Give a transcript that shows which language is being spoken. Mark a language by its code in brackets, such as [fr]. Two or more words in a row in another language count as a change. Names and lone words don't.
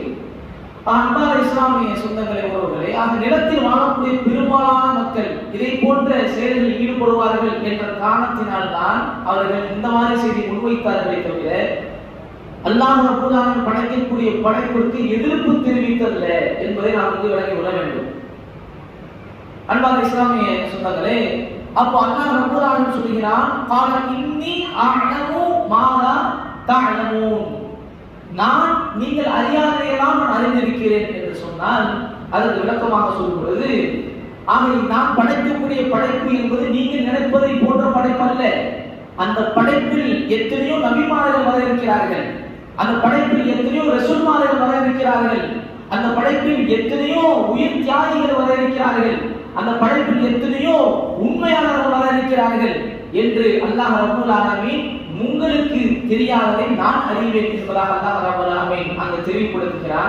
[ta] அன்பான இஸ்லாமிய சொந்தங்களை உறவுகளே, அந்த நிலத்தில் வாழக்கூடிய பெரும்பாலான மக்கள் இதை போன்ற செயல்களில் ஈடுபடுவார்கள் என்ற காரணத்தினால்தான் அவர்கள் இந்த மாதிரி செய்தி முன்வைத்தார்களே தவிர அல்லாஹ் [ar] رب العالمين [ta] படைக்கக்கூடிய படைப்பிற்கு எதிர்ப்பு தெரிவித்தல்ல என்பதை நாம் வந்து விளங்கி கொள்ள வேண்டும். அன்பான இஸ்லாமிய சொந்தங்களே, அப்போ அல்லாஹ் [ar] رب العالمين [ta] சொல்கிறான், [ar] قال إني أعلم ما لا تعلمون, [ta] நான் நீங்கள் அறியாதையெல்லாம் நான் அறிந்திருக்கிறேன் என்று சொன்னால் அதற்கு விளக்கமாக சொல்லும் பொழுது, ஆகவே நான் படைக்கக்கூடிய படைப்பு என்பது நீங்கள் நினைப்பதை போன்ற படைப்பு அல்ல. அந்த படைப்பில் எத்தனையோ நபிமார்கள் வர இருக்கிறார்கள், அந்த படைப்பில் எத்தனையோ ரசூல்மார்கள் வர இருக்கிறார்கள், அந்த படைப்பில் எத்தனையோ உயிர் தியாகிகள் வர இருக்கிறார்கள், அந்த படைப்பில் எத்தனையோ உண்மையாளர்கள் வர இருக்கிறார்கள் என்று அல்லாஹ் [ar] رب العالمين [ta] உங்களுக்கு தெரியாததை நான் அறிவேன் என்பதாக அல்லாஹ் [ar] رب العالمين [ta] அங்கு தெரிவிக்கப்படுகிறான்.